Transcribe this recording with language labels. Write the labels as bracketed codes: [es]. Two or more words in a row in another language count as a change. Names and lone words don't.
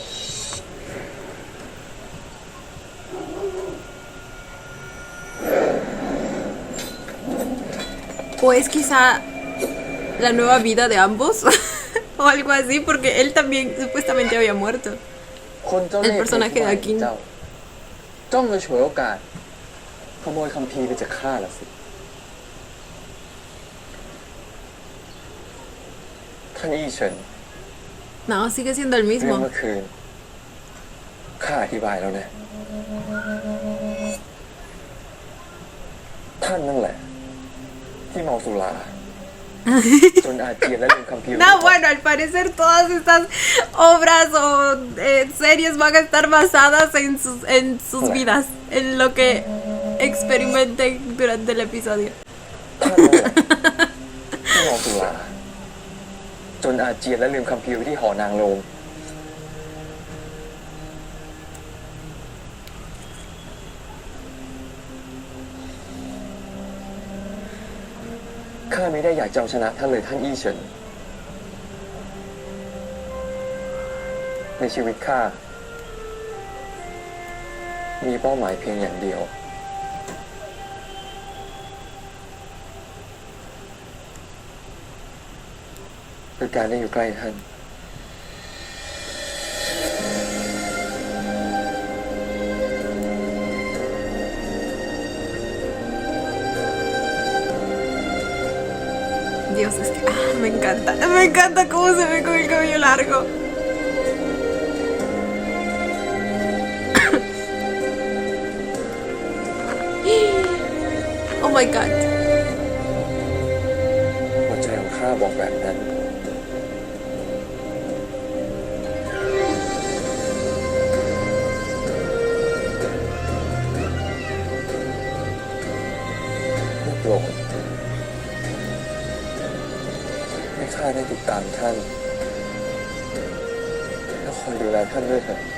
[es] ¿O es quizá la nueva vida de ambos? O algo así, porque él también supuestamente había muerto. El personaje de Akin. [th] จ้องจะฉวยโอกาสขโมยคัมภีร์ไปจากข้าละสิท่านอี้เฉิน [es] No, sigue siendo el [th] เรื่อง [es] mismo. [th] เมื่อคืนข้าอธิบายแล้วนะท่านนั่นแหละที่เมาสุรา จนอาเจียนและลืมคัมภีร์ [es] No, bueno, al parecer todas estas obras o series van a estar basadas en sus vidas, en lo que experimenten durante el episodio. [th] ท่านนั่นแหละที่เมาสุราจนอาเจียนและลืมคัมภีร์ไว้ที่หอนางโลม ข้าไม่ได้อยากจะเอาชนะท่านเลยท่านอี้เฉินในชีวิตข้ามีเป้าหมายเพียงอย่างเดียวคือการได้อยู่ใกล้ท่าน [es] Dios, es que me encanta cómo se ve con el cabello largo. [en] Oh my god. [th] หัวใจของข้าบอกแบบนั้นไม่โปรดให้ข้าได้ติดตามท่านแล้วคอยดูแลท่านด้วยเถิด